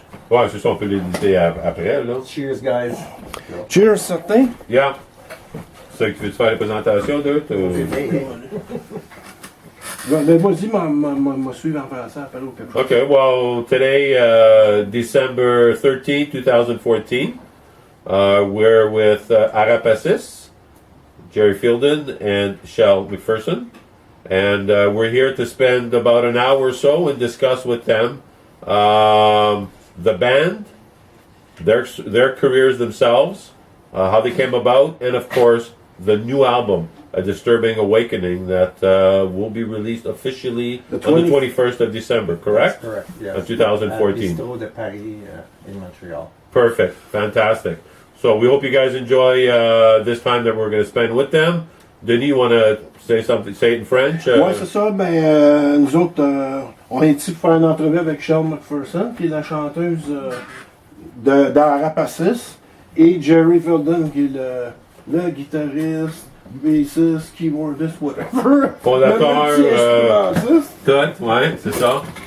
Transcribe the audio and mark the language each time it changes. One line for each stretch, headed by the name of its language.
French: Ouais, c'est ça, on peut l'éditer après, là.
English: Cheers, guys. Cheers, certain. Yeah.
French: C'est que tu veux faire la présentation, d'eux? Vas-y, m'a suivre en français, après ou quelque chose.
English: Okay, well, today, December 13th, 2014, we're with Arapacis, Jerry Fielden, and Shell McPherson. And we're here to spend about an hour or so and discuss with them the band, their careers themselves, how they came about, and of course, the new album, A Disturbing Awakening, that will be released officially on the 21st of December, correct? That's correct, yes. Of 2014. Bistro de Paris in Montreal. Perfect. Fantastic. So we hope you guys enjoy this time that we're going to spend with them. Denis, you want to say something? Say it in French?
French: Ouais, c'est ça. Ben, nous autres, on est ici pour faire une entrevue avec Shell McPherson, qui est la chanteuse d'Arapacis, et Jerry Fielden, qui est le guitariste, bassiste,
English: keyboardist, whatever.
French: Fondateur, tout, ouais, c'est ça.